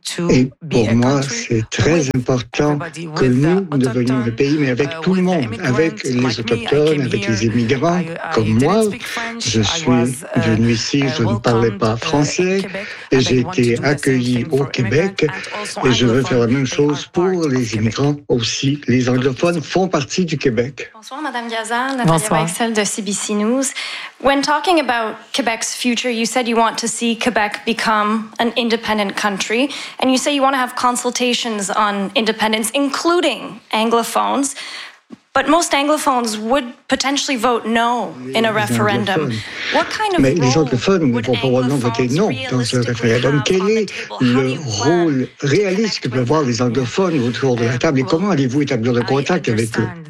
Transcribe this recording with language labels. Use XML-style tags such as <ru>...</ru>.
<fr>Et pour moi, c'est très important que nous devenions le pays, mais avec tout le monde, avec les autochtones, avec les immigrants, comme moi. Je suis venu ici, je ne parlais pas français, et j'ai été accueilli au Québec, et je veux faire la même chose pour les immigrants aussi. Les anglophones font partie du Québec. Bonsoir, Madame Gazal. Bonsoir. Nathalie Weissel de CBC News.</fr> <en>When talking about Quebec's future, you said you want to see Quebec become an independent country, and you say you want to have consultations on independence, including anglophones. But most anglophones would potentially vote no in a referendum. What kind of</en> <fr>Mais les anglophones ne vont probablement voter non dans un référendum. Quel est le rôle réaliste que peuvent avoir les anglophones autour de la table et comment allez-vous établir le contact avec eux?</fr>